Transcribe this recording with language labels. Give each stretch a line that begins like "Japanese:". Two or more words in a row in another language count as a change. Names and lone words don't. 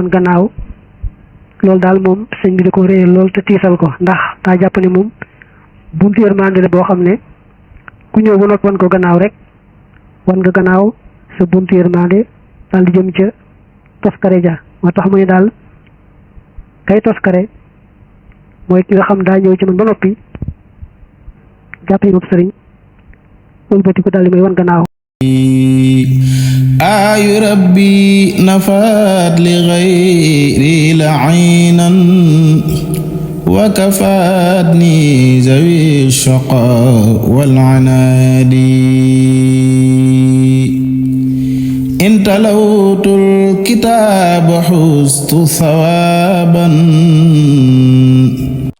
Wolof: woon gannaaw loolu daal moom sëñ bi di ko réyal loolu te tiisal ko ndax daa jàpp ne moom buntu yërmande la boo xam ne ku ñëw ba noppi wan ko gannaaw rek wan nga gannaaw sa buntu yërmande daal di jëm ca toskare ja moo tax mu ne daal kay toskare mooy ki nga xam daa ñëw ci man ba noppi jàpp yi moom sëriñ wëlbati ko daal di may wan gannaaw
Arabic: آي ربي نفات لغيري لعينا وكفاتني ذوي الشقاء والعناد إن تلوت الكتاب حزت ثوابا